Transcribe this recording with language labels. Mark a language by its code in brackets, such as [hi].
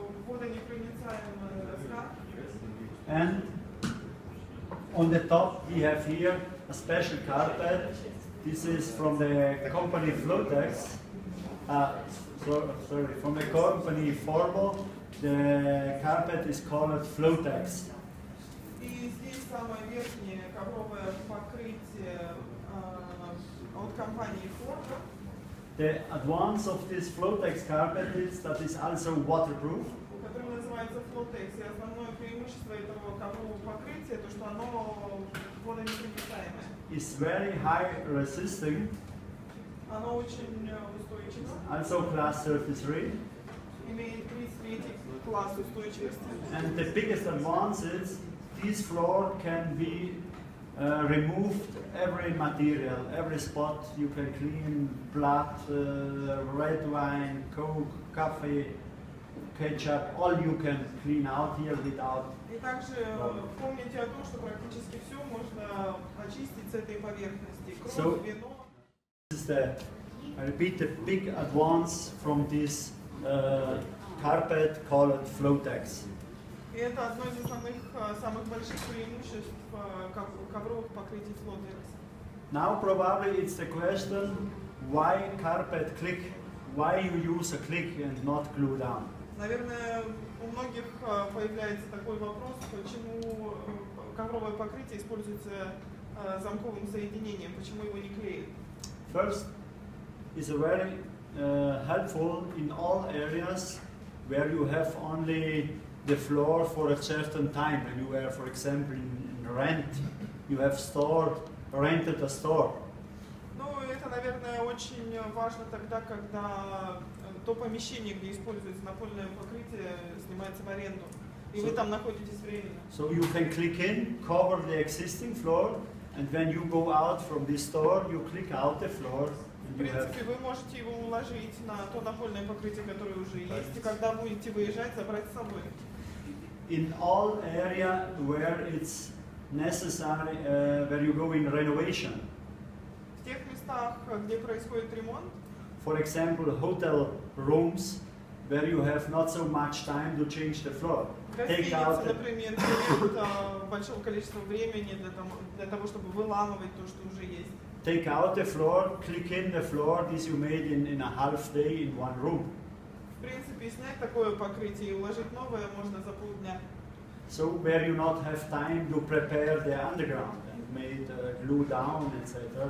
[ru] Водонепроницаемая доска. [en] And on the top we have here a special carpet. This is from the company Flotex. From the company Formal. The carpet is called Flotex. [ru] И здесь самое верхнее ковровое покрытие от компании Formal. [en] The advance of this Flotex carpet is that it's also waterproof. [ru] Который называется Flotex. И основное преимущество этого коврового покрытия то, что оно водонепроницаемое. [en] It's very high resisting. [ru] Оно очень устойчиво. [en] Also class 33. [ru] Имеет 33 класс устойчивости. [en] And the biggest advance is this floor can be removed every material, every spot you can clean, blood, red wine, coke, coffee, ketchup, all you can clean out here without. [ru] И также помните о том, что практически все можно очистить с этой поверхности. Кровь, вино. [en] This is the, I repeat, the big advance from this carpet called Flotex. [ru] И это одно из основных, самых больших преимуществ ковровых покрытий Flotex. [en] Now probably it's the question, why carpet click? Why you use a click and not glue down? [ru] Наверное, у многих появляется такой вопрос, почему ковровое покрытие используется замковым соединением, почему его не клеят? [en] First, it's very helpful in all areas where you have only the floor for a certain time. When you are, for example, in rent, you have rented a store. [ru] Ну, это, наверное, очень важно тогда, когда то помещение, где используется напольное покрытие, снимается в аренду. И вы там находитесь временно. [en] So you can click in, cover the existing floor, and when you go out from this store, you click out the floor. [ru] В принципе, вы можете его уложить на то напольное покрытие, которое уже есть, и когда будете выезжать, забрать с собой. [en] In all area where it's necessary, where you go in renovation. [ru] В тех местах, где происходит ремонт. [en] For example, hotel rooms where you have not so much time to change the floor. Take out the, [ru] например, нет большого количества времени для того, чтобы выламывать то, что уже есть. [en] Take out the floor, click in the floor. This you made in a half day in one room. [ru] В принципе, снять такое покрытие и уложить новое можно за полдня. [en] So where you not have time to prepare the underground and made glue down, etc.